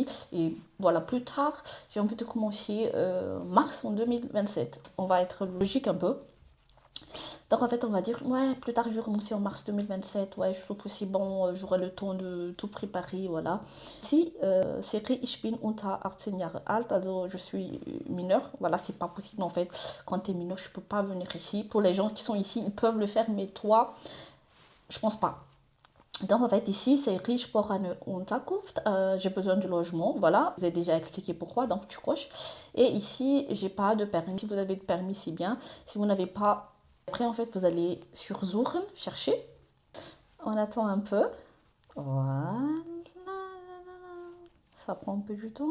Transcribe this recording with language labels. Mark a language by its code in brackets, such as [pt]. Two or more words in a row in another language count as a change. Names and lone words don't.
[fr] Et voilà, plus tard, j'ai envie de commencer mars en 2027. On va être logique un peu. Donc en fait, on va dire, ouais, plus tard, je vais commencer en mars 2027. Ouais, je trouve que c'est bon, j'aurai le temps de tout préparer, voilà. Ici, c'est écrit, [de] ich bin unter 18 Jahre alt, also [fr] je suis mineur. Voilà, c'est pas possible en fait. Quand tu es mineur, je peux pas venir ici. Pour les gens qui sont ici, ils peuvent le faire, mais toi, je pense pas. Donc en fait ici c'est écrit je [de] brauche eine Unterkunft, [fr] j'ai besoin de logement, voilà, je vous ai déjà expliqué pourquoi, donc tu coches. Et ici j'ai pas de permis, si vous avez de permis c'est bien, si vous n'avez pas, après en fait vous allez sur Suchen, chercher, on attend un peu, voilà, ça prend un peu du temps.